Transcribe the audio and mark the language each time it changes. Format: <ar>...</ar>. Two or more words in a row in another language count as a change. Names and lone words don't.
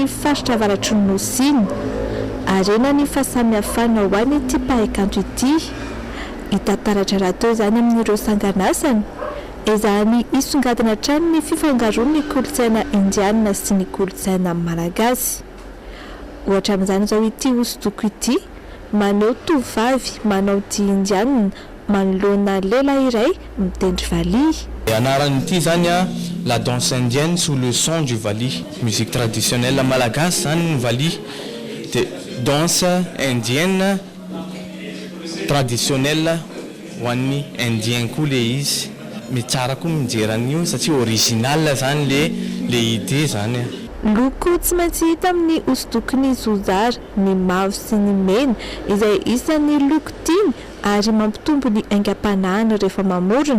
<mg>faritra avaratry ny nosiny arena ny fahasamihafana ho any ity mpahay-kanto ity hitantaratra raha teo izany amin'ireo sanganasany izany isongadina hatrany ny fifangaroan'ny kolontsaina indiana sy ny kolontsaina malagasy ohatra amin'izany izao ity hosodoko ity manao tovovavy manao dia indiana manoloana lehilahy iray mitendry valihy. Anaran'ity zany</mg> <fr>la danse indienne sous le son du vali, musique traditionnelle malagasy</fr> <mg>zany ny vali. Dia</mg> <fr>danse indienne traditionnelle</fr> <mg>ho an'ny indien koa le izy mitsara koa mijery an'io satria original zany</mg> <fr>le idée</fr> <mg>zany. Loko tsy maintsy hita amin'ny hosodokony zozara ny mavo sy ny mena izay isan'ny loko tiany ary mampitombo ny aingam-panahiny rehefa mamorona.</mg>